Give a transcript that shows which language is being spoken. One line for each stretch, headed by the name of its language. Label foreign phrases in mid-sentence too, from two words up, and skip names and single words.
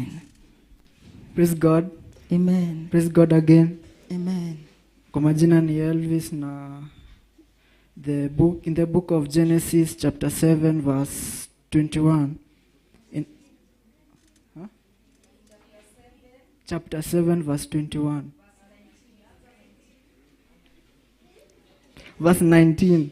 English: Praise God. Amen. Praise God again. Amen.
Swahili: Kwa majina ni Elvis na
English: in the book of Genesis chapter 7 verse 21. Chapter 7 verse 21. Verse 19.